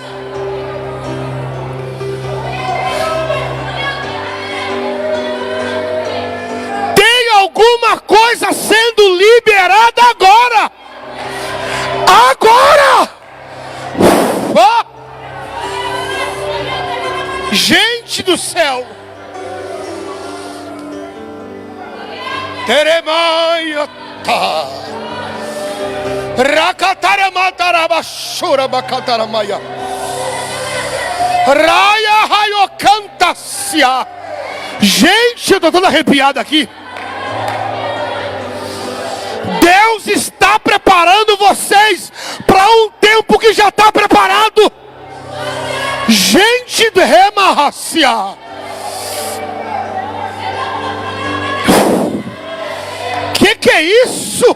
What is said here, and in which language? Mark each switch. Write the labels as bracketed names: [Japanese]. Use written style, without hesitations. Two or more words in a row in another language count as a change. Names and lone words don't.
[Portuguese] Tem alguma coisa sendo liberada agora. Agora. Oh! Gente do céu. Teremaiata. Rakataramatarabaxura bacataramaya. Raia raiocantacia. Gente, eu estou todo arrepiado aqui. Deus está preparando vocês para um tempo que já está preparado. Gente de remarracia. Que é isso?